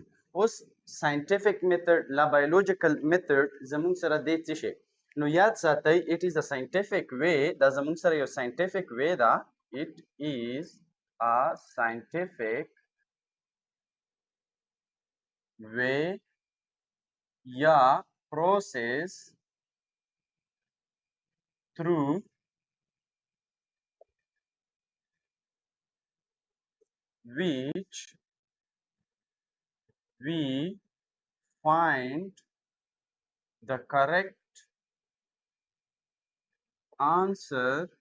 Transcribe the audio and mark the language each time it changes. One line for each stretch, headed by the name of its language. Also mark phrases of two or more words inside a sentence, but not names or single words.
Pashto: اوس
English: scientific method
Pashto: لا
English: biological method
Pashto: زموږ سره دی څه شی؟ نو یاد ساتئ
English: it is a scientific way.
Pashto: دا زموږ سره یو
English: scientific way
Pashto: دا.
English: it is a scientific way یا process through which we find the correct answer